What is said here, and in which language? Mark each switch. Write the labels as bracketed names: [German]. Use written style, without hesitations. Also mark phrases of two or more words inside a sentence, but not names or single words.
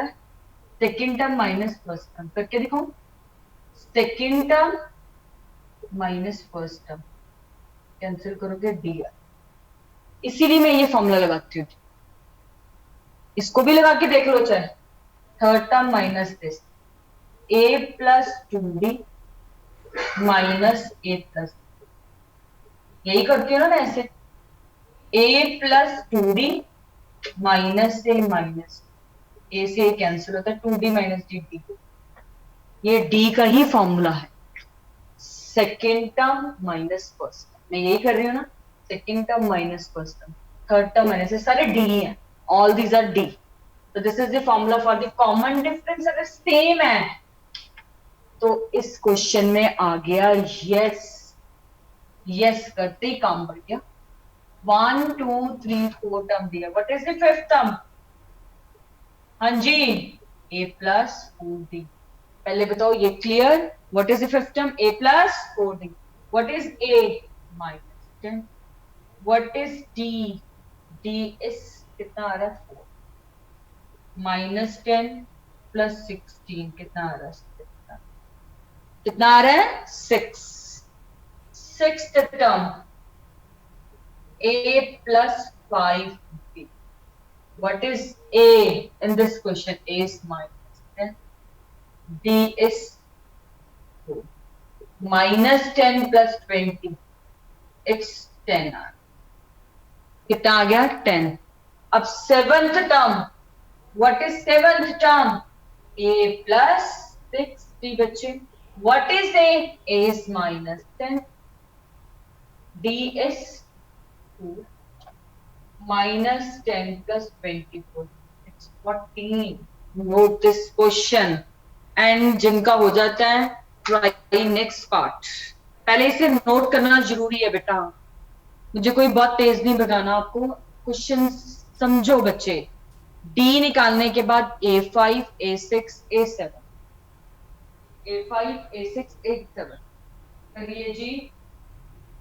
[English] second term minus first term [Hindi] करके दिखाऊं। [English] second term minus first term cancel करोगे डी। [Hindi] इसीलिए मैं ये फॉर्मूला लगाती हूँ। इसको भी लगा के देख लो चाहे। [English] third term minus this, [Hindi] a + 2d - a + यही करती हूँ ना मैं ऐसे। a + 2d -a - a से कैंसिल होता है, 2d - dt। ये d का ही फॉर्मूला है। [English] second term minus first term, [Hindi] मैं यही कर रही हूँ ना। [English] second term minus first term, third term minus, [Hindi] सारे d ही हैं। [English] all these are d. तो this is the formula for the common difference. [Hindi] अगर सेम है तो इस क्वेश्चन में आ गया [English] यस। [Hindi] यस करते ही काम बढ़ गया। 1 2 3 4 टर्म दिया। [English] what is the fifth term? [Hindi] हाँ जी, [English] a + 4d। [Hindi] पहले बताओ ये क्लियर? [English] what is the fifth term? a + 4d। what is a? -10। what is d? [Hindi] d इज कितना आ रहा है? 4। -10 + 16 कितना आ रहा है? कितना आ रहा है? 6। [English] sixth term a + 5d। What is a in this question? A is -10, d is 4, -10 + 20, it's 10। [Hindi] कितना आ गया? 10। अब [English] seventh term, what is seventh term? [Hindi] a + 6d बच्चे। [English] What is a? A is -10, d is 4, -10 + 24, it's 14। Note this question and [Hindi] जिनका हो जाता है [English] try next part। [Hindi] पहले इसे नोट करना जरूरी है बेटा, मुझे कोई बहुत तेज नहीं भगाना आपको। क्वेश्चन समझो बच्चे। D निकालने के बाद A5 A6 A7, A5 A6 A7 करिए जी।